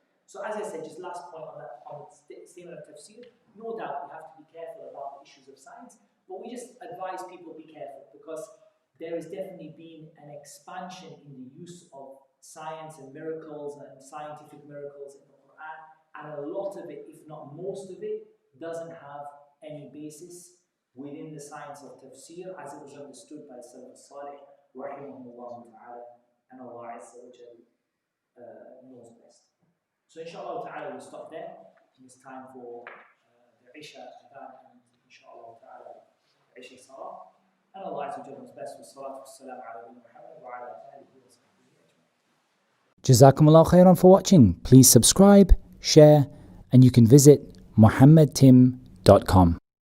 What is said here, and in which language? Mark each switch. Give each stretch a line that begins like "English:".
English: So, as I said, just last point on the statement of tafsir, no doubt we have to be careful about the issues of science, but we just advise people be careful, because there has definitely been an expansion in the use of science and miracles and scientific miracles in the Qur'an, and a lot of it, if not most of it, doesn't have any basis within the science of tafsir as it was understood by Salaf al-Salih, rahimahullah ta'ala, and Allah Azza wa Jal knows best. So inshallah ta'ala we'll stop there. It's time for the Isha adhan, and inshallah ta'ala
Arabic: عيش صلاة.
English: And Allah Azza wa Jalla knows best.
Arabic: والصلاة والسلام على نبينا محمد وعلى آله وصحبه أجمعين.
English: Jazakumullah khairan for watching. Please subscribe, share, and you can visit muhammadtim.com.